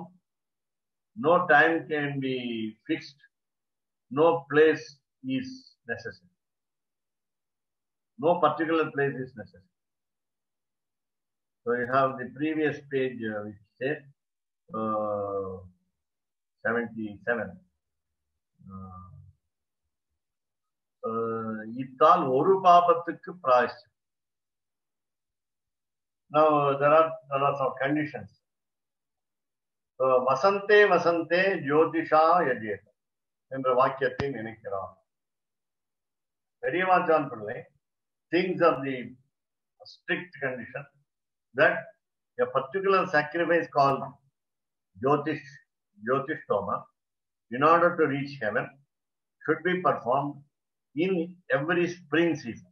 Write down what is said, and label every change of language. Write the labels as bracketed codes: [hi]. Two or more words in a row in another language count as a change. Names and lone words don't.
[en] No time can be fixed. No place is necessary. No particular place is necessary. So you have the previous page which says 77. [ta] இட்டால் ஒரு பாபத்துக்கு பிராயச்சித்தம். [en] Now there are some conditions. [ta] So [sa] वसन्ते ज्योतिषा यजेत [ta] என்ற வாக்கியத்தை நினைக்கிறார். [en] Periyavan Pillai thinks of the strict condition that a particular sacrifice called Jyotish Toma, in order to reach heaven, should be performed in every spring season.